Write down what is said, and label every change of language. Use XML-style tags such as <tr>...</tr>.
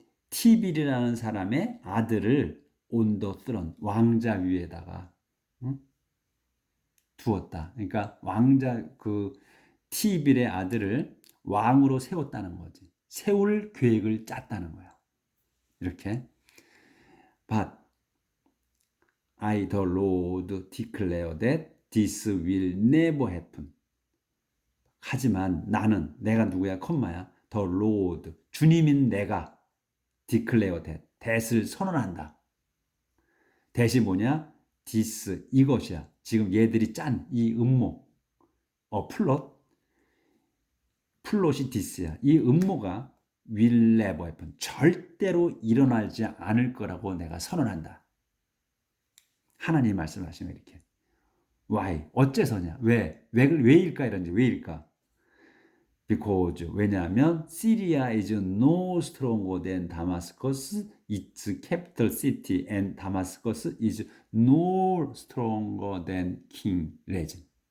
<ko>티빌이라는 사람의 아들을</ko> <en>on the throne.</en> <ko>왕자 위에다가 응? 두었다. 그러니까 왕자 그 티빌의 아들을 왕으로 세웠다는 거지. 세울 계획을 짰다는 거야. 이렇게.</ko> <en>But I the Lord declare that this will never happen.</en> <ko>하지만 나는 내가 누구야? 콤마야.</ko> <en>The Lord</en> <ko>주님인 내가</ko> <en>declare that that을 선언한다.</en> <ko>that이 뭐냐? this 이것이야. 지금 얘들이 짠 이 음모 플롯이 this야. 이 음모가</ko> <en>will never happen.</en> <ko>절대로 일어나지 않을 거라고 내가 선언한다. 하나님 말씀하시면 이렇게. Why? 어째서냐? 왜일까? 이런지 왜일까?</ko> <en>Because 왜냐하면 Syria is no stronger than Damascus, its capital city, and Damascus is no stronger than King Rezin.</en>